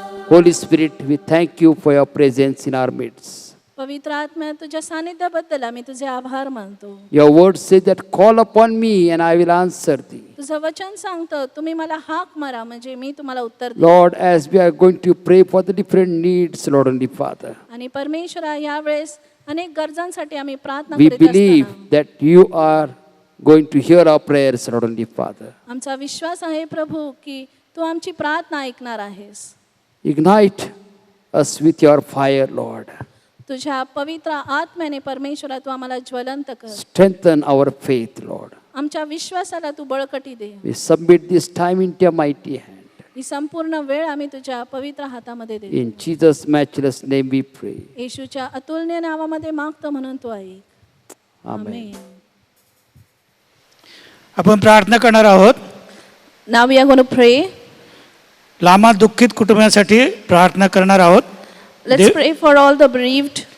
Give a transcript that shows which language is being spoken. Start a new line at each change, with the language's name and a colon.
English: Holy Spirit, we thank you for your presence in our midst.
Marathi: पवित्र आत्मा तुझ्या सानिध्याबद्दल आम्ही तुझे आभार मानतो.
English: Your word says that call upon me and I will answer thee.
Marathi: तुझं वचन सांगतं तुम्ही मला हाक मारा म्हणजे मी तुम्हाला उत्तर देईन.
English: Lord, as we are going to pray for the different needs, Lord and Father,
Marathi: आणि परमेश्वरा यावेळेस अनेक गरजांसाठी आम्ही प्रार्थना
English: we
Marathi: करीत
English: believe
Marathi: असताना
English: that you are going to hear our prayers, Lord and Father.
Marathi: आमचा विश्वास आहे प्रभू की तू आमची प्रार्थना ऐकणार आहेस.
English: Ignite us with your fire, Lord.
Marathi: तुझ्या पवित्र आत्म्याने परमेश्वरा तू आम्हाला ज्वलंत कर.
English: Strengthen our faith, Lord.
Marathi: आमच्या विश्वासाला तू बळकटी दे.
English: We submit this time into your mighty hand.
Marathi: ही संपूर्ण वेळ आम्ही तुझ्या पवित्र हातामध्ये देतो.
English: In Jesus' matchless name we pray.
Marathi: येशूच्या अतुलनीय नावामध्ये मागतो म्हणून तू ऐक.
English: Amen.
Marathi: आमेन. आपण प्रार्थना करणार आहोत.
English: Now we are going to pray.
Marathi: Llama दुःखित कुटुंबासाठी प्रार्थना करणार आहोत.
English: Let's pray for all the bereaved